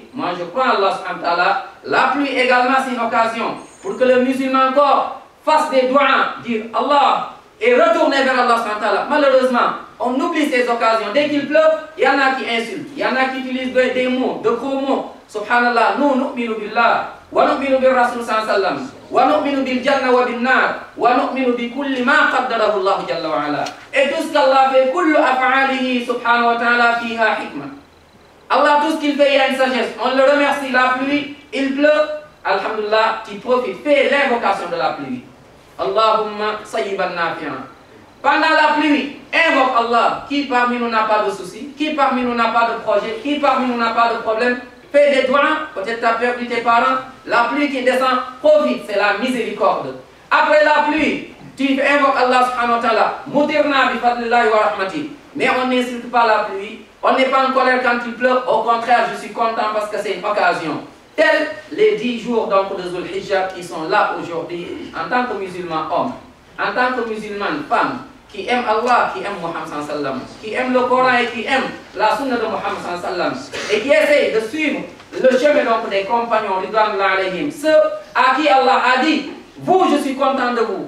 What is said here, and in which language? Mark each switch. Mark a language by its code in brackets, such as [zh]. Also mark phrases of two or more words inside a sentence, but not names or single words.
[fr] Moi, je crois en Allah [ar] سبحانه وتعالى. [fr] La pluie également, c'est une occasion pour que le musulman encore fasse des doigts, dire Allah et retourner vers Allah [ar] سبحانه وتعالى. [fr] Malheureusement, on oublie ces occasions. Dès qu'il pleut, il y en a qui insultent, il y en a qui utilisent des mots, de gros mots. Subhanallah, nous, [ar] نؤمن بالله ونؤمن بالرسول صلى الله عليه وسلم ونؤمن بالجنة والنار ونؤمن بكل ما قدره الله جل وعلا. [fr] Et tout ce qu'Allah fait, [ar] كل أفعاله سبحانه وتعالى فيها حكمة. [fr] Allah, tout ce qu'il fait, il y a une sagesse. On le remercie, la pluie, il pleut. Alhamdulillah, tu profites, fais l'invocation de la pluie. [ar] اللهم صيبا نافعا. [fr] Pendant la pluie, invoque Allah. Qui parmi nous n'a pas de soucis? Qui parmi nous n'a pas de projet? Qui parmi nous n'a pas de problème? Fais des doigts, peut-être tu as perdu tes parents. La pluie qui descend, profite, c'est la miséricorde. Après la pluie, tu invoques Allah [ar] سبحانه وتعالى. مطرنا بفضل الله ورحمته. [fr] Mais on n'insulte pas la pluie. On n'est pas en colère quand il pleut. Au contraire, je suis content parce que c'est une occasion. Tels les 10 jours donc de Zul Hijjah qui sont là aujourd'hui en tant que musulman homme, en tant que musulman femme, qui aime Allah, qui aime Muhammad sallam, qui aime le Coran et qui aime la sunna de Muhammad sallam, et qui essaie de suivre le chemin donc des compagnons, [ar] رضوان الله عليهم, [fr] ceux à qui Allah a dit, vous je suis content de vous.